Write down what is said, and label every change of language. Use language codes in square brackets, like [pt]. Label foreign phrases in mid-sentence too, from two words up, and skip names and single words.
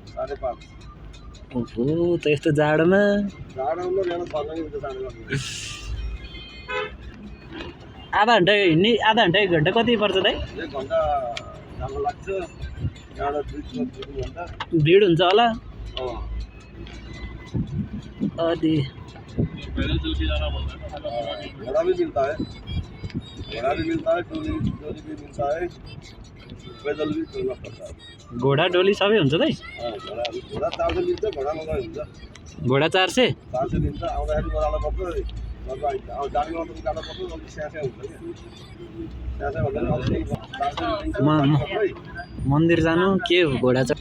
[ne] ओहो त यस्तो जाडोमा आधा घन्टा हिँड्ने आधा घन्टा 1 घन्टा कति पर्छ दाइ भिड हुन्छ होला अनि [hi] घोड़ा भी मिलता है टोली भी मिलता है पैदल भी चलना पड़ता है [ne] घोडा डोली सबै हुन्छ दाइ घोड़ा 400 मिल्छ घोड़ा नगए हुन्छ घोडा 400 मिल्छ आउँदाखेरि बराला पर्छ जानेमा त उकालो पर्छ अलिक स्यासे हुन्छ के स्यासे भन्दा मन्दिर जानु के हो घोडा चाहिँ